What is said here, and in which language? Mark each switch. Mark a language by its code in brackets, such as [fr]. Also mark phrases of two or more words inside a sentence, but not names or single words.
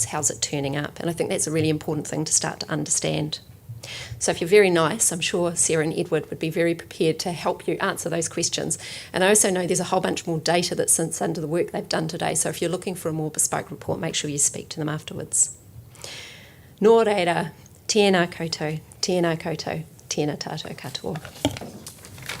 [en] How's it turning up? And I think that's a really important thing to start to understand. So if you're very nice, I'm sure Sarah and Edward would be very prepared to help you answer those questions. And I also know there's a whole bunch more data that sits under the work they've done today, so if you're looking for a more bespoke report, make sure you speak to them afterwards. [mi] Nō reira, tēnā koutou, tēnā koutou, tēnā tātou katoa.